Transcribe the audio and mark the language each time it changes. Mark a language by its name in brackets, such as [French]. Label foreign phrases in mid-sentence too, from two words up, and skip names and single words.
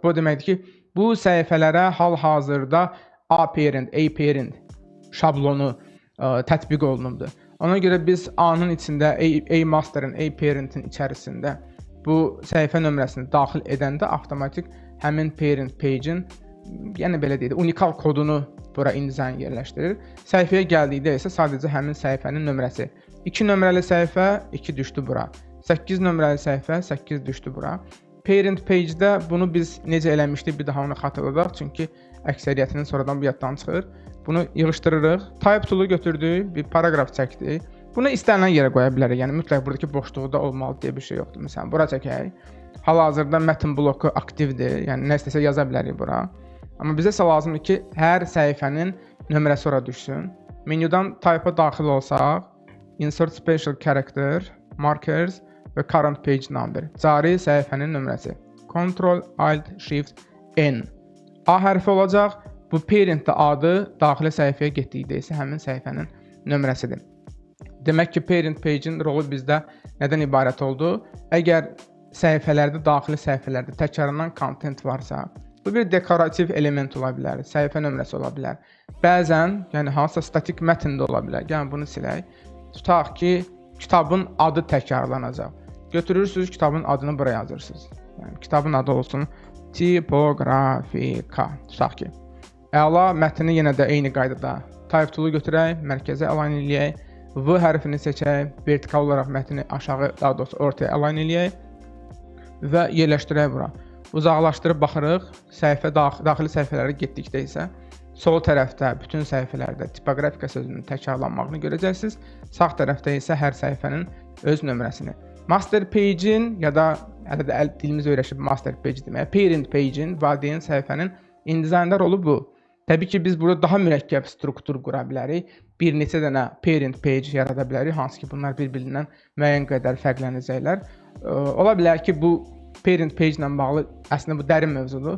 [Azerbaijani] Bu deməkdir ki, bu səhifələrə hal-hazırda A parent, A parent şablonu tətbiq olunubdur. Ona görə biz A-nın içində, A master'ın, A parent'in içərisində bu səhifə nömrəsini daxil edəndə avtomatik həmin [English] parent page-in, [Azerbaijani] yəni belə deyək, unikal kodunu bura InDesign yerləşdirir. Səhifəyə gəldikdə isə sadəcə həmin səhifənin nömrəsi. 2 nömrəli səhifə 2 düşdü bura. 8 nömrəli səhifə 8 düşdü bura. [English] Parent page-də [Azerbaijani] bunu biz necə eləmişdik, bir daha onu xatırladaq. Çünki əksəriyyətinin sonradan bu yaddan çıxır. Bunu yığışdırırıq. [English] Type tool-u [Azerbaijani] götürdük, bir paragraf çəkdik. Bunu istənilən yerə qoya bilərik. Yəni mütləq buradakı boşluqda olmalı deyə bir şey yoxdur. Məsələn, bura çəkək. Hal-hazırda mətn bloku aktivdir. Yəni nə istəsə yaza bilərik bura. Amma bizə isə lazımdır ki, hər səhifənin nömrəsi ora düşsün. Menyudan type-a daxil olsaq, [English] insert special character, markers və current page number. [Azerbaijani] Cari səhifənin nömrəsi. [English] Ctrl Alt Shift N. [Azerbaijani] A hərfi olacaq. Bu parent adı daxili səhifəyə getdikdə isə həmin səhifənin nömrəsidir. Demək ki, [English] parent page-in [Azerbaijani] rolu bizdə nədən ibarət oldu? Əgər səhifələrdə, daxili səhifələrdə təkrarlanan content varsa, bu bir dekorativ element ola bilər, səhifə nömrəsi ola bilər. Bəzən, yəni hansısa statik mətn də ola bilər. Yəni bunu silək. Tutaq ki, kitabın adı təkrarlanacaq. Götürürsünüz, kitabın adını buraya yazırsınız. Yəni kitabın adı olsun Tipografika. Tutaq ki, əla mətni yenə də eyni qaydada [English] type tool-u [Azerbaijani] götürək, mərkəzə align eləyək, V hərfini seçək, vertikal olaraq mətni aşağı, daha doğrusu ortaya align eləyək və yerləşdirək bura. Uzaqlaşdırıb baxırıq, səhifə daxili səhifələrə getdikdə isə sol tərəfdə bütün səhifələrdə tipografika sözünün təkrarlanmağını görəcəksiniz. Sağ tərəfdə isə hər səhifənin öz nömrəsini. [English] Master page-in [Azerbaijani] ya da hələ də dilimiz öyrəşib [English] master page [Azerbaijani] demək, [English] parent page-in, [Azerbaijani] valideyn səhifənin InDesign-da rolu bu. Təbii ki, biz burada daha mürəkkəb struktur qura bilərik. Bir neçə dənə [English] parent page [Azerbaijani] yarada bilərik, hansı ki, bunlar bir-birindən müəyyən qədər fərqlənəcəklər. Ola bilər ki, bu [English] parent page [Azerbaijani] ilə bağlı əslində bu dərin mövzudur.